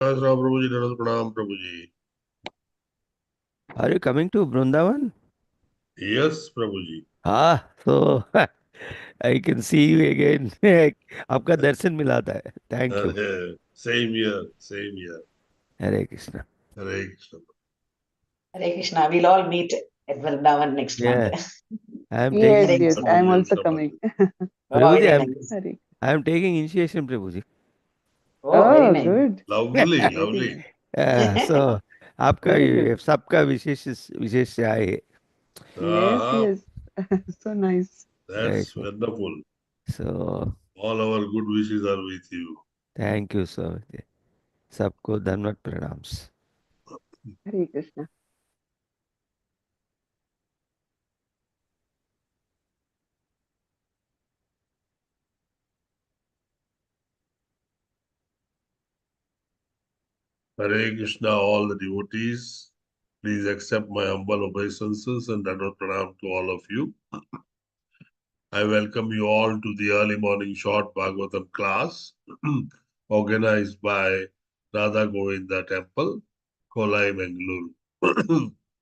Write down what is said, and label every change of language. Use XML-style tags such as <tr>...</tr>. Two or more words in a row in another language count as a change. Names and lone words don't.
<en>Ram Prabhu ji, Dharat Pranam Prabhu ji. Are you coming to Vrindavan? Yes, Prabhu ji. So I can see you again.</en> <hi>आपका दर्शन मिला था.</hi> <en>Thank you. Same here, same here. Hare Krishna. Hare Krishna. Hare Krishna. We'll all meet at Vrindavan next month. Yeah, I am Yes, taking. yes, I am also coming. Oh, Prabhuji, very nice. I am taking initiation, Prabhuji. Oh, very Oh, nice. good. Lovely, Very lovely. nice. So आपका Very good.</en> <hi>सबका विशेष आए.</hi> <en>Yes, Ah, yes. So nice. that's wonderful. So All our good wishes are with you. thank you so much.</en> <hi>सबको धन्यवाद प्रणाम्स.</hi> <en>Hare Krishna. Hare Krishna, all the devotees. Please accept my humble obeisances and Dharat Pranam to all of you. I welcome you all to the early morning short Bhagavatam class organized by Radha Govinda Temple, Kolai, Bengaluru.</en>